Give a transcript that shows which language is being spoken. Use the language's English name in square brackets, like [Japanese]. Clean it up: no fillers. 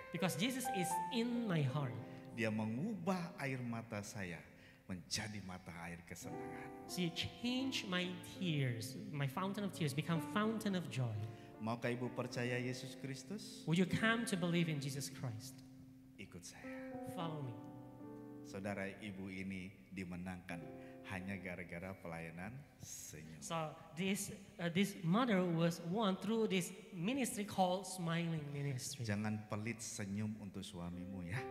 [English] because Jesus is in my heart. [Indonesian] Dia mengubah air mata saya menjadi mata air kesenangan. [English] She changed my tears, my fountain of tears, become fountain of joy. [Indonesian] Maukah ibu percaya Yesus Kristus? [English] Would you come to believe in Jesus Christ? [Indonesian] Ikut saya. [English] Follow me. [Indonesian] Saudara ibu ini dimenangkan hanya gara-gara pelayanan senyum. [English] So this mother was won through this ministry called Smiling Ministry. [Indonesian] Jangan pelit senyum untuk suamimu ya.